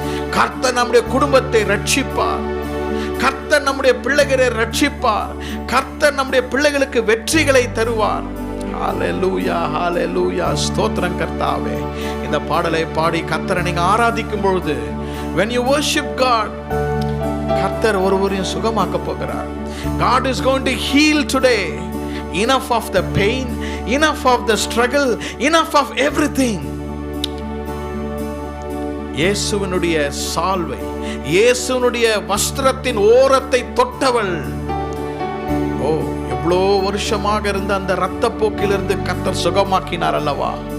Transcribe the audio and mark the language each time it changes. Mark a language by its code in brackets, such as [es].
[ta] கர்த்தர் நம்முடைய குடும்பத்தை ரட்சிப்பார். கர்த்தர் நம்முடைய பிள்ளைகளை ரட்சிப்பார். கர்த்தர் நம்முடைய பிள்ளைகளுக்கு வெற்றிகளை தருவார். ஹalleluya ஹalleluya ஸ்தோத்திரம் கர்த்தாவே. இந்த பாடலை பாடி கர்த்தரை நீங்க ஆராதிக்கும் பொழுது, [en] when you worship God, [ta] கர்த்தர் ஒருவரையும் சுகமாக்க போகிறார். [en] God is going to heal today. Enough of the pain, enough of the struggle, enough of everything. [ta] இயேசுவினுடைய சால்வை, இயேசுவினுடைய வஸ்திரத்தின் ஓரத்தை தொட்டவள், ஓ எவ்வளோ வருஷமாக இருந்த அந்த இரத்த போக்கிலிருந்து கர்த்தர் சுகமாக்கினார் அல்லவா.